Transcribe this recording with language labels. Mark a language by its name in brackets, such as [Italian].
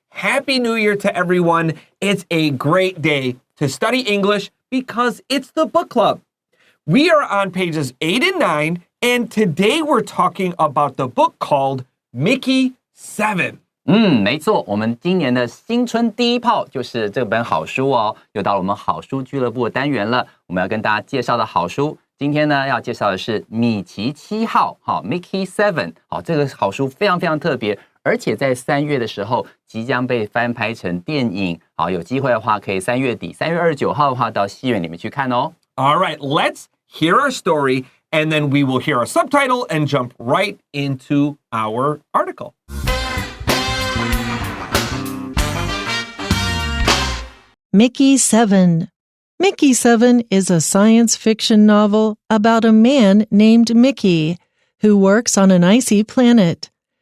[English] Happy New Year to everyone. It's a great day to study English because it's the book club. We are on pages 8 and 9, and today we're talking about the book called Mickey 7. [Chinese] 没错，我们今年的新春第一炮就是这本好书哦，又到了我们好书俱乐部的单元了。我们要跟大家介绍的好书，今天呢要介绍的是米奇7号，好 ，Mickey 7，好，这个好书非常非常特别，而且在3月的时候即将被翻拍成电影，好，有机会的话可以3月底，3月29号的话到戏院里面去看哦。 [English] All right, let's hear our story, and then we will hear our subtitle and jump right into our article. Mickey 7. Mickey 7 is a science fiction novel about a man named Mickey who works on an icy planet.